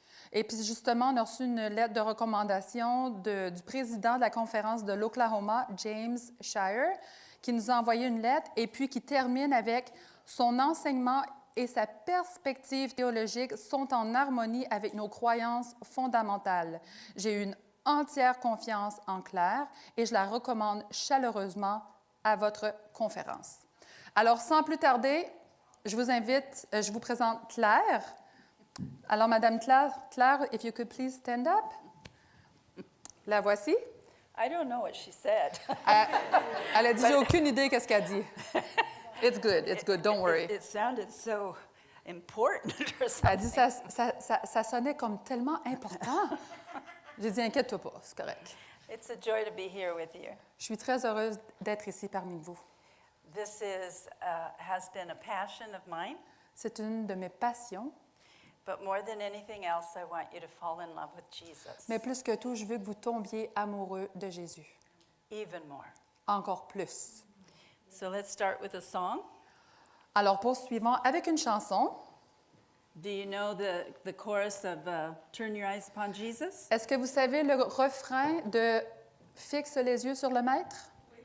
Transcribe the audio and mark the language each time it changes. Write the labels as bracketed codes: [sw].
[fr] Et puis justement, on a reçu une lettre de recommandation du président de la conférence de l'Oklahoma, James Shire, qui nous a envoyé une lettre et puis qui termine avec « Son enseignement et sa perspective théologique sont en harmonie avec nos croyances fondamentales. J'ai une entière confiance en Claire et je la recommande chaleureusement à votre conférence. » Alors, sans plus tarder, je vous présente Claire. Alors, [en] Madame Claire, if you could please stand up. [fr] La voici. [en] I don't know what she said. [fr] Elle a dit, j'ai aucune idée qu'est-ce qu'elle dit. [en] It's good, don't worry. It sounded so important or [fr] Elle dit, [en] something. [fr] ça sonnait comme tellement important. J'ai dit, inquiète-toi pas, c'est correct. [en] It's a joy to be here with you. [fr] Je suis très heureuse d'être ici parmi vous. [en] This has been a passion of mine, [fr] C'est une de mes passions, [en] but more than anything else, I want you to fall in love with Jesus. [fr] mais plus que tout, je veux que vous tombiez amoureux de Jésus. [en] Even more. [fr] Encore plus. [en] So let's start with a song. [fr] Alors, poursuivons avec une chanson. [en] Do you know the chorus of Turn Your Eyes Upon Jesus? [fr] Est-ce que vous savez le refrain de « Fixe les yeux sur le Maître »